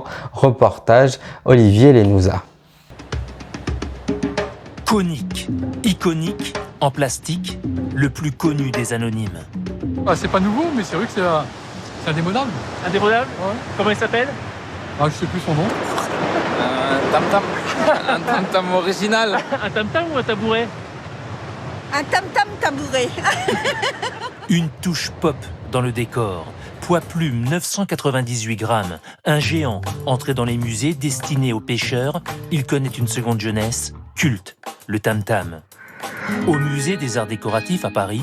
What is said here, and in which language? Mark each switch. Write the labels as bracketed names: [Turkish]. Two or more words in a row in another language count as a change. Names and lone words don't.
[French] Reportage Olivier Lenouza. Conique, iconique, en plastique, le plus connu des anonymes. Ah, c'est pas nouveau, mais c'est vrai que c'est indémodable. Indémodable? Ouais. Comment il s'appelle? Ah, je sais plus son nom. Tam-tam. Un tam-tam original. Un tam-tam ou un tabouret? Un tam-tam tabouret. Une touche pop dans le décor. Poids plume 998 grammes. Un géant entré dans les musées destinés aux pêcheurs. Il connaît une seconde jeunesse. Culte, le tam-tam. Au musée des arts décoratifs à Paris.